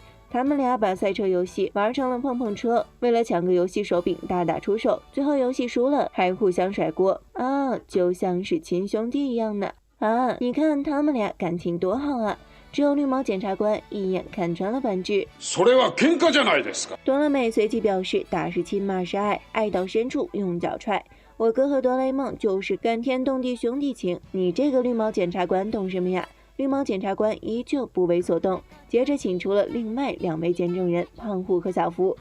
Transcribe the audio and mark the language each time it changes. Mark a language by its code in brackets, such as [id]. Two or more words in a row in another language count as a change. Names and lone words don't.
[zh] 他们俩把赛车游戏玩成了碰碰车，为了抢个游戏手柄大打出手，最后游戏输了还互相甩锅啊，就像是亲兄弟一样呢。啊，你看他们俩感情多好啊！只有绿毛检察官一眼看穿了本质。 [ja] それは喧嘩じゃないですか。 [zh] 哆啦美随即表示，打是亲，骂是爱，爱到深处用脚踹。我哥和哆啦 A 梦就是感天动地兄弟情，你这个绿毛检察官懂什么呀？绿毛检察官依旧不为所动，接着请出了另外2位见证人胖虎和小夫。